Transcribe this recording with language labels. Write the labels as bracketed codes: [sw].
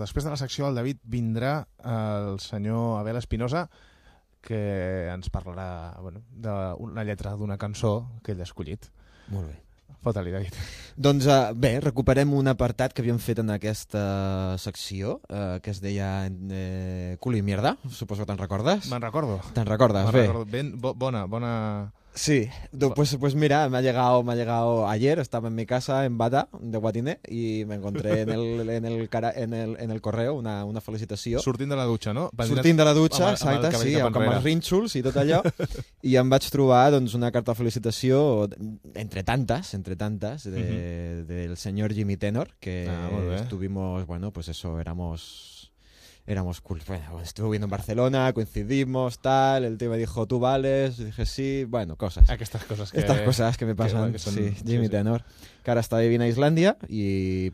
[ca] Després de la secció, el David vindrà el senyor Abel Espinosa, que ens parlarà, bueno, d'una lletra d'una cançó que ell ha escollit. Molt bé. Fota-li, David. Doncs bé, recuperem un apartat que havíem fet en aquesta secció, que es deia Culo i Mierda, suposo que te'n recordes. Me'n recordo. Te'n recordes, bé. Bona... [es] Sí, pues mira, me ha llegado ayer, estaba en mi casa en bata de guatine y me encontré en el correo una felicitació. [ca] Sortint de la ducha, no? Sortint de la ducha, exacte, sí, amb els rínxols i tot allò. I em vaig trobar doncs una carta de felicitació entre tantes del senyor Jimmy Tenor, [es] que estuvimos, bueno, pues eso, éramos cool. Bueno, estuve viendo en Barcelona, coincidimos, tal, el tío me dijo, ¿tú vales? Yo dije, sí, bueno, cosas. Estas cosas que me pasan, [ca] Jimmy Tenor, que ara està vivint a Islàndia, i...